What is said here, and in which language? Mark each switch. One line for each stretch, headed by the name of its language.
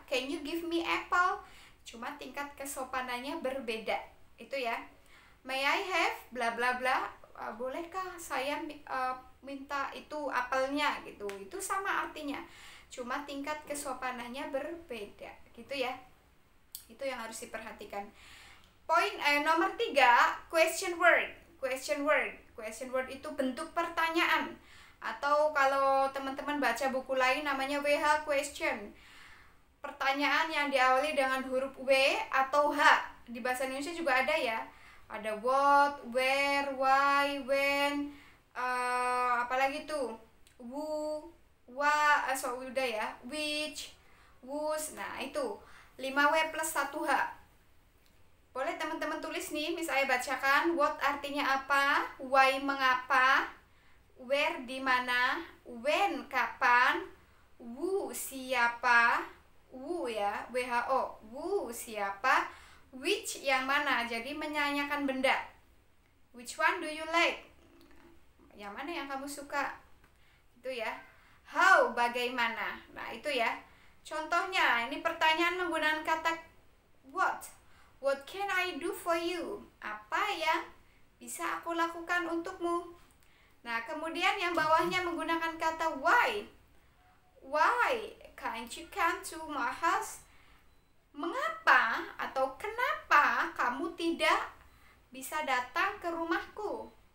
English: Can you give me apple?
Indonesian: Cuma tingkat kesopanannya berbeda. Itu ya.
English: May I have bla bla bla?
Indonesian: Bolehkah saya minta itu apelnya gitu. Itu sama artinya. Cuma tingkat kesopanannya berbeda. Gitu ya. Itu yang harus diperhatikan. Poin nomor 3, question word. Question word itu bentuk pertanyaan. Atau kalau teman-teman baca buku lain namanya WH question. Pertanyaan yang diawali dengan huruf W atau H. Di bahasa Indonesia juga ada ya. Ada what, where, why, when, apalagi tuh, who, what, udah ya, which, whose. Nah, itu 5W plus 1H. Boleh teman-teman tulis nih, misalnya bacakan. What artinya apa, why mengapa, where di mana, when kapan, who siapa, who ya, WHO, who siapa, which yang mana, jadi menyanyikan benda.
English: Which one do you like?
Indonesian: Yang mana yang kamu suka? Itu ya. How, bagaimana. Nah, itu ya. Contohnya, ini pertanyaan menggunakan kata what.
English: What can I do for you?
Indonesian: Apa yang bisa aku lakukan untukmu? Nah, kemudian yang bawahnya menggunakan kata why.
English: Why can't you come to my house?
Indonesian: Mengapa atau kenapa kamu tidak bisa datang ke rumahku?